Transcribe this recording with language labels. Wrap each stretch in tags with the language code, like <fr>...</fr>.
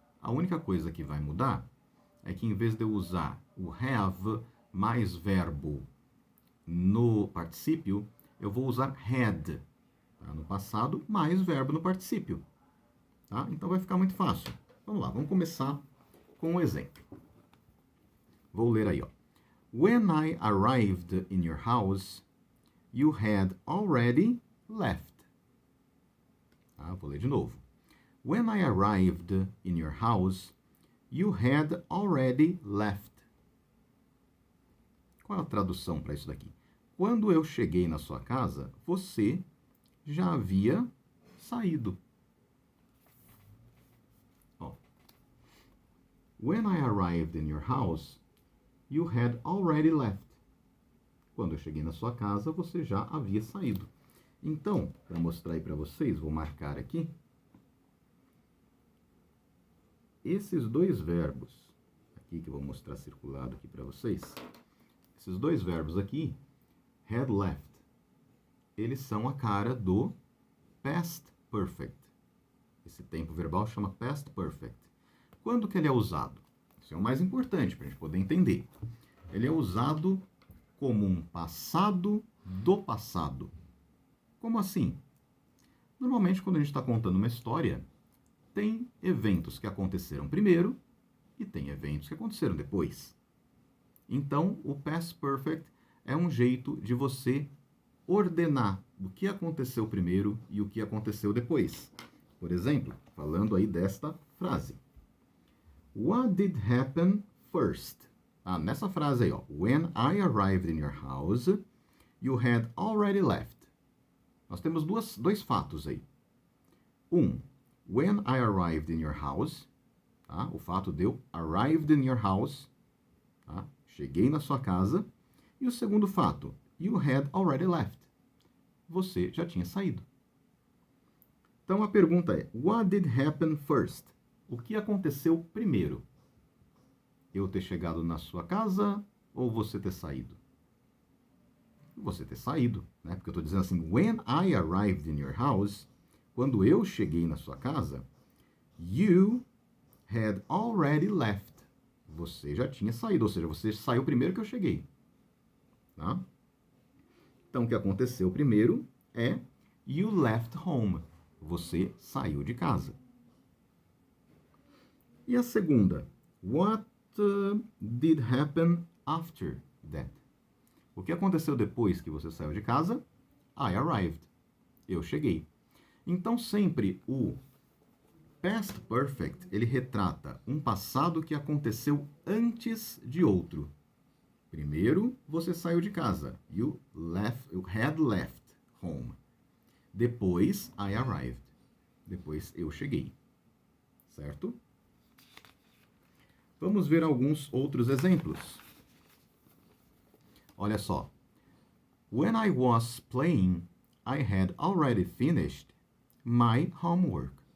<pt>A única coisa que vai mudar é que em vez de eu usar o have mais verbo no particípio, eu vou usar had, tá? No passado, mais verbo no particípio. Tá? Então vai ficar muito fácil. Vamos lá, vamos começar com um exemplo. Vou ler aí, ó.</pt> <en>When I arrived in your house, you had already left.</en> <pt>Tá? Vou ler de novo.</pt> <en>When I arrived in your house, you had already left.</en> <pt>Qual é a tradução para isso daqui? Quando eu cheguei na sua casa, você já havia saído. Ó.</pt> <en>When I arrived in your house, you had already left.</en> <pt>Quando eu cheguei na sua casa, você já havia saído. Então, para mostrar aí para vocês, vou marcar aqui. Esses dois verbos, aqui que eu vou mostrar circulado aqui para vocês, esses dois verbos aqui, had left, eles são a cara do past perfect. Esse tempo verbal chama past perfect. Quando que ele é usado? Isso é o mais importante para a gente poder entender. Ele é usado como um passado do passado. Como assim? Normalmente, quando a gente está contando uma história, tem eventos que aconteceram primeiro e tem eventos que aconteceram depois. Então, o past perfect é um jeito de você ordenar o que aconteceu primeiro e o que aconteceu depois. Por exemplo, falando aí desta frase.</pt> <en>What did happen first?</en> <pt>Nessa frase aí, ó.</pt> <en>When I arrived in your house, you had already left.</en> <pt>Nós temos dois fatos aí.</pt> <en>When I arrived in your house, tá?</en> <pt>O fato de eu</pt> <en>arrived in your house,</en> <pt>tá? Cheguei na sua casa. E o segundo fato,</pt> <en>you had already left.</en> <pt>Você já tinha saído. Então a pergunta é,</pt> <en>what did happen first?</en> <pt>O que aconteceu primeiro? Eu ter chegado na sua casa ou você ter saído? Você ter saído, né? Porque eu estou dizendo assim,</pt> <en>when I arrived in your house,</en> <pt>quando eu cheguei na sua casa,</pt> <en>you had already left.</en> <pt>Você já tinha saído, ou seja, você saiu primeiro que eu cheguei. Tá? Então, o que aconteceu primeiro é</pt> <en>you left home.</en> <pt>Você saiu de casa. E a segunda,</pt> <en>what did happen after that?</en> <pt>O que aconteceu depois que você saiu de casa?</pt> <en>I arrived.</en> <pt>Eu cheguei. Então, sempre o past perfect, ele retrata um passado que aconteceu antes de outro. Primeiro, você saiu de casa.</pt> <en>You had left home.</en> <pt>Depois,</pt> <en>I arrived.</en> <pt>Depois, eu cheguei. Certo? Vamos ver alguns outros exemplos. Olha só.</pt> <en>When I was playing, I had already finished my homework.</en>